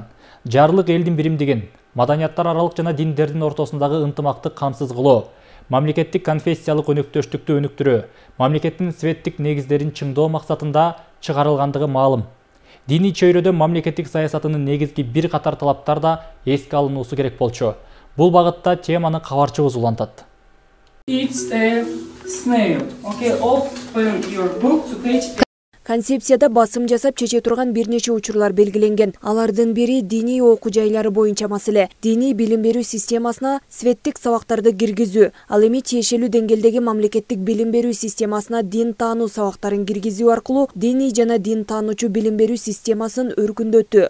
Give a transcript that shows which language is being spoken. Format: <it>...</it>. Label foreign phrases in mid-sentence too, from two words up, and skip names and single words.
<ky>Жарлык элдин биримдигин, маданияттар аралык жана диндердин ортосундагы ынтымакты камсыз кылуу, мамлекеттик конфессиялык өнөктөштүктү өнүктүрүү, мамлекеттин светтик негиздерин чыңдоо максатында чыгарылгандыгы маалым. Диний чөйрөдө мамлекеттик саясатынын негизги бир катар талаптар да эске алынуусу керек болчу. Бул багытта теманы кабарчыбыз улантат.</ky> <en>It's a snail. Okay, open your book to page.</en> <ky>Концепцияда басым жасап чече турган бир нече учурлар белгиленген. Алардын бири диний окуу жайлары боюнча маселе. Диний билим берүү системасына светтик сабактарды киргизүү, ал эми тиешелүү деңгээлдеги мамлекеттик билим берүү системасына дин таануу сабактарын киргизүү аркылуу диний жана дин таануучу билим берүү системасын өркүндөтүү.</ky>